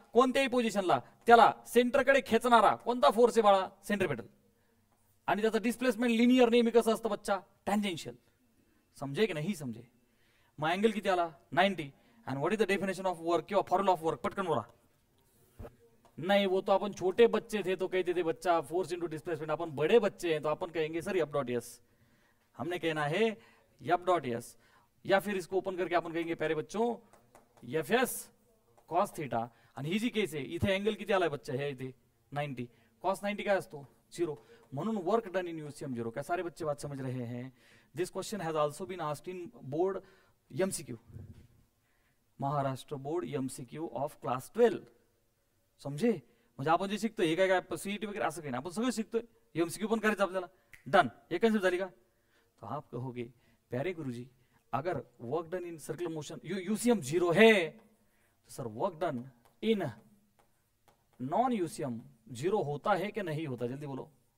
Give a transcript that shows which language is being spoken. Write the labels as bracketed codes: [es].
[mr] कोणत्याही पोझिशनला त्याला सेंटरकडे खेचणारा कोणता फोर्स आहे बाळा, सेंट्रिपेटल. आणि त्याचं डिस्प्लेसमेंट लिनियर नेहमी कसं असतं बच्चा, टँजेन्शियल. समजे की नाही समजे. मग अँगल किती आला, 90. [en] and what is the definition of work [mr] किंवा फॉर्म्युला ऑफ वर्क, पटकन बोला. [hi] नहीं वो तो अपन छोटे बच्चे थे तो कहते थे बच्चा फोर्स इंटू डिस्प्लेसमेंट. अपन बड़े बच्चे हैं तो अपन कहेंगे सर एफ डॉट एस. हमने कहना है एफ डॉट एस, या फिर इसको ओपन करके अपन कहेंगे प्यारे बच्चों एफ एस कॉस थीटा. [mr] आणि ही जी केस आहे इथे अँगल किती आलाय बच्चा, हे इथे 90. कॉस 90 काय असतो, 0. [en] म्हणून work done in UCM 0. [hi] क्या सारे बच्चे बात समझ रहे हैं. [en] This question has also been asked in board MCQ, Maharashtra board MCQ of class 12. [hi] समझे. [mr] म्हणजे आपण जे शिकतोय हे काय काय सीईटी वगैरे असं काही नाही, आपण सगळं शिकतोय. एमसीक्यू पण करायचं आपल्याला. डन, एक कन्सेप्ट झाली का. [hi] तो आप कहोगे प्यारे गुरुजी अगर work done in circular motion UCM 0 है तो sir work done in non UCM 0 होता है कि नहीं होता, जल्दी बोलो.